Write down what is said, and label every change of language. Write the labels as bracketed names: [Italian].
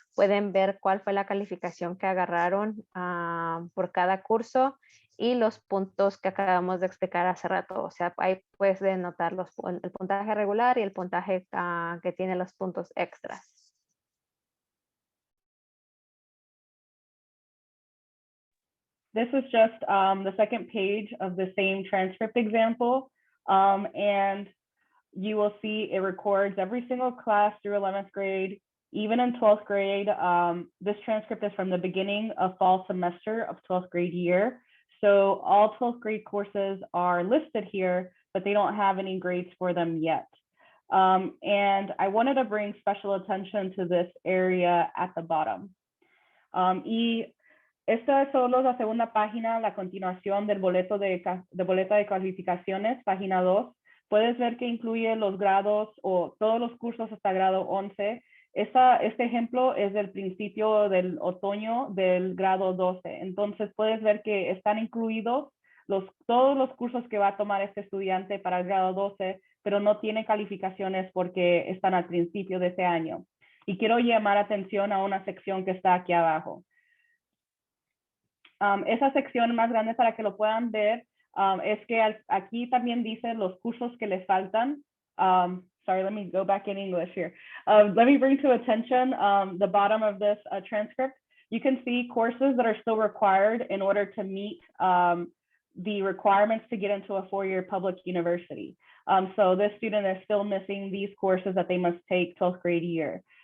[Spanish] Pueden ver cuál fue la calificación que agarraron por cada curso y los puntos que acabamos de explicar hace rato. O sea, ahí puedes notar el puntaje regular y el puntaje que tiene los puntos extras. [English] This is just the second page of the same transcript example. And you will see it records every single class through 11th grade, even in 12th grade. This transcript is from the beginning of fall semester of 12th grade year. So all 12th grade courses are listed here, but they don't have any grades for them yet. And I wanted to bring special attention to this area at the bottom. [Spanish] Esta es solo la segunda página, la continuación del boleta de calificaciones, página 2. Puedes ver que incluye los grados o todos los cursos hasta grado 11. Este ejemplo es del principio del otoño del grado 12. Entonces puedes ver que están incluidos todos los cursos que va a tomar este estudiante para el grado 12, pero no tiene calificaciones porque están al principio de ese año. Y quiero llamar atención a una sección que está aquí abajo. Esa sección más grande para que lo puedan ver es que aquí también dice los cursos que les faltan. [English] Sorry, let me go back in English here. Let me bring to attention the bottom of this transcript. You can see courses that are still required in order to meet the requirements to get into a four-year public university. So this student is still missing these courses that they must take 12th grade year.